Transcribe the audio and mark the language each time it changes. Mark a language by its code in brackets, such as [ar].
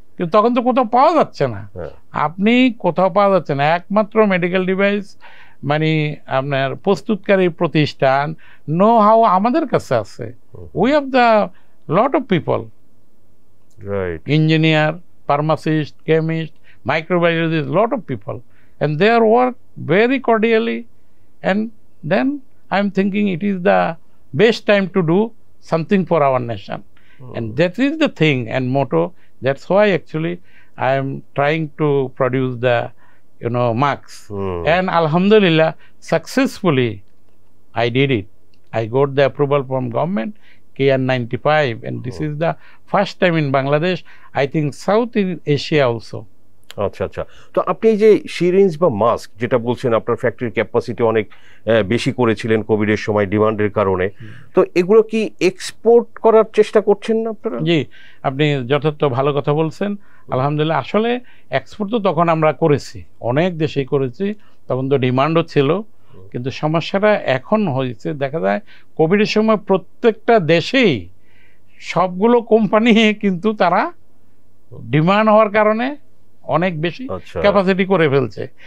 [bn] কিন্তু তখন তো কোথাও পাওয়া যাচ্ছে না, আপনি কোথাও পাওয়া যাচ্ছে না। একমাত্র মেডিকেল ডিভাইস মানে আপনার প্রস্তুতকারী প্রতিষ্ঠান নো হাউ আমাদের কাছে আছে। [en] We have the lot of people, engineer, pharmacist, chemist, microbiology, a lot of people, and they are work very cordially, and then I'm thinking it is the best time to do something for our nation. And that is the thing and motto. That's why actually I am trying to produce the marks, and alhamdulillah successfully I did it. I got the approval from government, KN95, and this is the first time in Bangladesh, I think South in Asia also. [bn] আচ্ছা আচ্ছা, তো আপনি এই যে syringe বা mask যেটা বলছেন আপনার ফ্যাক্টরির ক্যাপাসিটি অনেক বেশি করেছিলেন কোভিডের সময় ডিমান্ডের কারণে, তো এগুলো কি এক্সপোর্ট করার চেষ্টা করছেন না আপনারা? জি, আপনি যথার্থ ভালো কথা বলছেন। আলহামদুলিল্লাহ, আসলে এক্সপোর্ট তো তখন আমরা করেছি, অনেক দেশেই করেছি, তখন তো ডিমান্ডও ছিল, কিন্তু সমস্যাটা এখন হয়েছে দেখা যায় কোভিডের সময় প্রত্যেকটা দেশেই সবগুলো কোম্পানি কিন্তু তারা ডিমান্ড হওয়ার কারণে অনেক বেশি ক্যাপাসিটি করে ফেলছে।